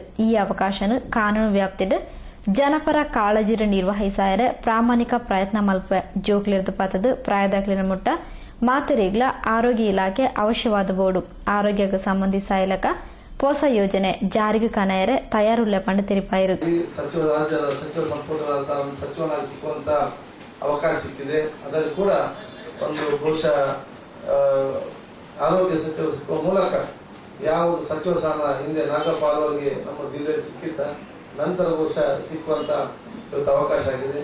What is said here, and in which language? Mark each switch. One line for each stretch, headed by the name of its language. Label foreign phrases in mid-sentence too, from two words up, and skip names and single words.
Tulu: ಈ ಅವಕಾಶನು ಕಾನೂನು ವ್ಯಾಪ್ತಿಡ್ ಜನಪರ ಕಾಳಜಿರ ನಿರ್ವಹಿಸಾಯರೆ ಪ್ರಾಮಾಣಿಕ ಪ್ರಯತ್ನ ಮಲ್ಪ ಜೋಕ್ಲಿರ್ದ ಪಾತದ ಪ್ರಾಯದಾಗ್ಲಿನ ಮುಟ್ಟ ಮಾತರಿಗ್ಲ ಆರೋಗ್ಯ ಇಲಾಖೆ ಅವಶ್ಯವಾದ ಬೋರ್ಡು ಆರೋಗ್ಯಕ್ಕೆ ಸಂಬಂಧಿಸಾಯಲಕ ಹೊಸ ಯೋಜನೆ ಜಾರಿಗೆ ಕನಾಯರೆ ತಯಾರುಳ್ಳ ಪಂಡ ತೆರಿಪಾಯಿರು.
Kannada: ಸಚಿವ ಸಂಪುಟದ ಸಚಿವನಾಗಿರುವಂತ ಅವಕಾಶ ಸಿಕ್ಕಿದೆ. ಅದರಲ್ಲಿ ಕೂಡ ಒಂದು ಬಹುಶಃ ಆರೋಗ್ಯ ಸಚಿವ ಸಿಕ್ಕುವ ಮೂಲಕ ಯಾವುದು ಸಚಿವ ಸ್ಥಾನ ಹಿಂದೆ ನಾಗಪಾಲ್ ಅವರಿಗೆ ನಮ್ಮ ಜಿಲ್ಲೆಯಲ್ಲಿ ಸಿಕ್ಕಿದ್ದ ನಂತರ ಬಹುಶಃ ಸಿಕ್ಕುವಂತ ಇವತ್ತು ಅವಕಾಶ ಆಗಿದೆ.